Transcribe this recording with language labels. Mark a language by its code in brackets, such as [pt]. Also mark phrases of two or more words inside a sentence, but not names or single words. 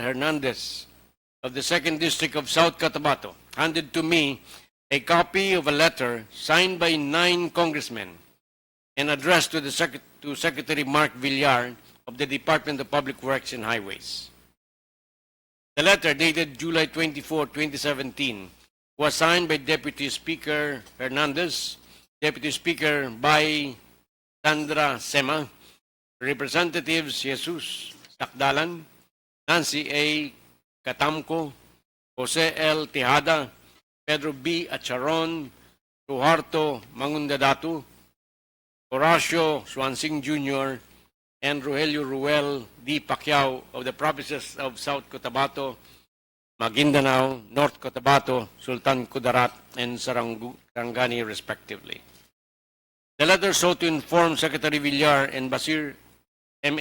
[en] Hernandez of the 2nd District of South Cotabato handed to me a copy of a letter signed by 9 congressmen and addressed to Secretary Mark Villar of the Department of Public Works and Highways. The letter, dated July 24, 2017, was signed by Deputy Speaker Hernandez, Deputy Speaker by Sandra Sema, Representatives Jesus Sakdalan, Nancy A. Catamco, Jose L. Tejada, Pedro B. Acharon, Ruharto Mangundadatu, Horacio Swansing Jr., and Rogelio Ruel D. Pacquiao of the provinces of South Cotabato, Maguindanao, North Cotabato, Sultan Kudarat, and Sarangani, respectively. The letter sought to inform Secretary Villar and Basir M.